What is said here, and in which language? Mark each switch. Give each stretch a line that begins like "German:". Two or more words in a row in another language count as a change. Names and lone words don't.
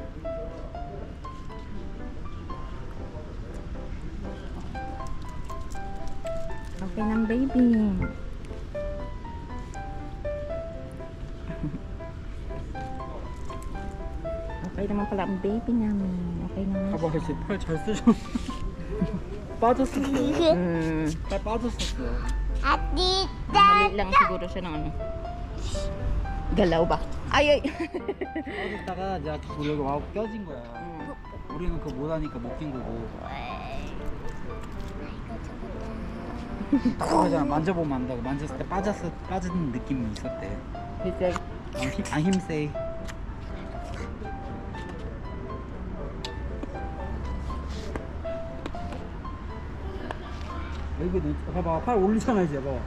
Filipino: Okay ng baby. Okay naman pala ang baby namin. Okay naman.
Korean: 봐봐, 그치? 팔 잘 쓰셔. 빠졌었어. 발 빠졌었어. Atita.
Filipino: Mali lang siguro siya ng ano. Galaw ba? Ay, ay.
Korean: 빠졌다가 이제 여기 와고 껴진 거야. 우리는 그거 못하니까 못 낀 거고. 그러잖아. 만져보면 안다고. 만졌을 때 빠진 느낌이 있었대. Bitter. 힘세. 여기 봐봐. 팔 올리잖아 이제. 봐봐.